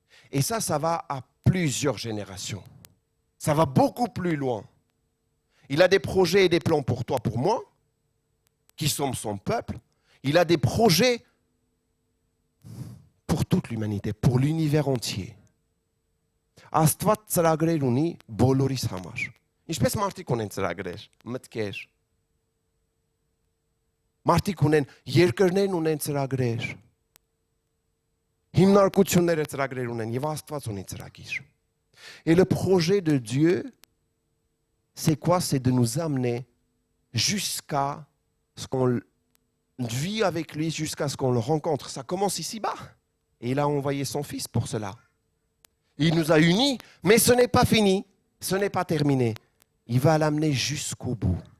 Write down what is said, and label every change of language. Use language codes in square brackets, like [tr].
[fr] Et ça va à plusieurs générations. Ça va beaucoup plus loin. Il a des projets et des plans pour toi, pour moi, qui sommes son peuple. Il a des projets pour toute l'humanité, pour l'univers entier. [hy] Աստված ծրագրեր ունի բոլորիս համար։ Ինչպես մարդիկ ունեն ծրագրեր, մտքեր։ Մարդիկ ունեն, երկրներն ունեն ծրագրեր։ Հիմնարկությունները ծրագրեր ունեն, եւ Աստված ունի ծրագիր։ [fr] Et le projet de Dieu, c'est quoi? C'est de nous amener jusqu'à ce qu'on vit avec lui, jusqu'à ce qu'on le rencontre. Ça commence ici-bas. Et il a envoyé son Fils pour cela. Il nous a unis, mais ce n'est pas fini, ce n'est pas terminé. Il va l'amener jusqu'au bout.